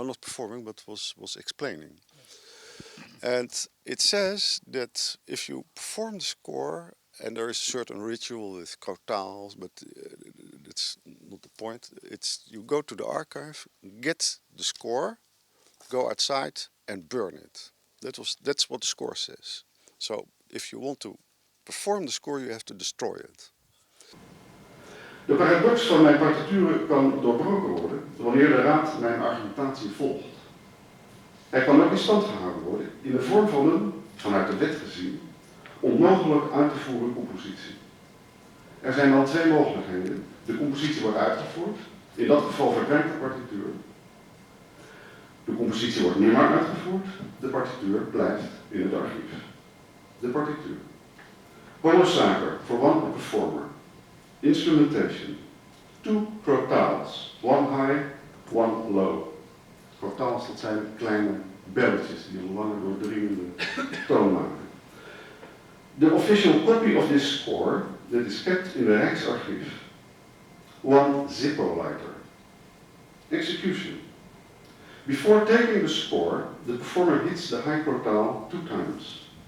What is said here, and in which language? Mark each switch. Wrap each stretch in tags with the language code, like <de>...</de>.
<en>No, not performing, but was explaining. And it says that if you perform the score, and there is a certain ritual with crotales, but that's not the point. It's you go to the archive, get the score, go outside and burn it. That's what the score says. So if you want to perform the score, you have to destroy it.</en> <nl>De paradox van mijn partituren kan doorbroken worden wanneer de raad mijn argumentatie volgt. Hij kan ook in stand gehouden worden in de vorm van een, vanuit de wet gezien, onmogelijk uit te voeren compositie. Er zijn dan twee mogelijkheden. De compositie wordt uitgevoerd, in dat geval verdwijnt de partituur. De compositie wordt nimmer uitgevoerd, de partituur blijft in het archief. De partituur.</nl> <en>Honosaker for one performer. Instrumentation. two crotales, one high, one low.</en> <nl>Crotales, dat zijn kleine belletjes die een lange doordringende toon maken.</nl> <en>The official copy of this score that is kept in the Rijksarchief. One Zippo lighter. Execution. Before taking the score, the performer hits the high crotale 2 times.</en>